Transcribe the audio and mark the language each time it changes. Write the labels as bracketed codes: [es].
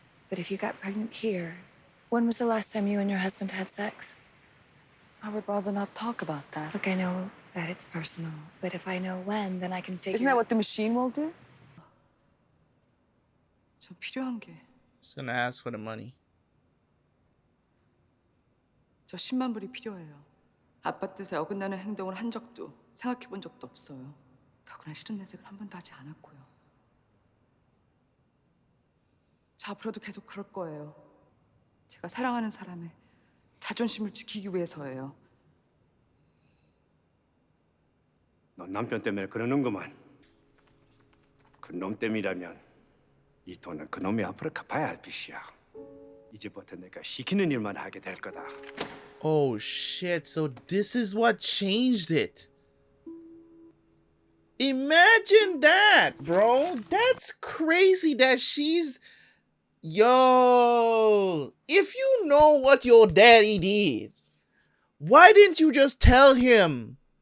[en] But if you got pregnant here, when was the last time you and your husband had sex? I would rather not talk about that. Look, I know that it's personal, but if I know when, then I can figure. Isn't that what the machine will do? [ko] 저 필요한 게. [en] Just gonna ask for the money. [ko] 저 10만 불이 필요해요. 아빠 뜻에 어긋나는 행동을 한 적도 생각해 본 적도 없어요. 더구나 싫은 내색을 한 번도 하지 않았고요. 저 앞으로도 계속 그럴 거예요. 제가 사랑하는 사람의 자존심을 지키기 위해서예요. 넌 남편 때문에 그러는구만. 그 놈 때문이라면 이 돈은 그 놈이 앞으로 갚아야 할 빚이야. 이제부터 내가 시키는 일만 하게 될 거다. [en] Oh shit, so this is what changed it. Imagine that, bro. That's crazy that she's... Yo, if you know what your daddy did, why didn't you just tell him?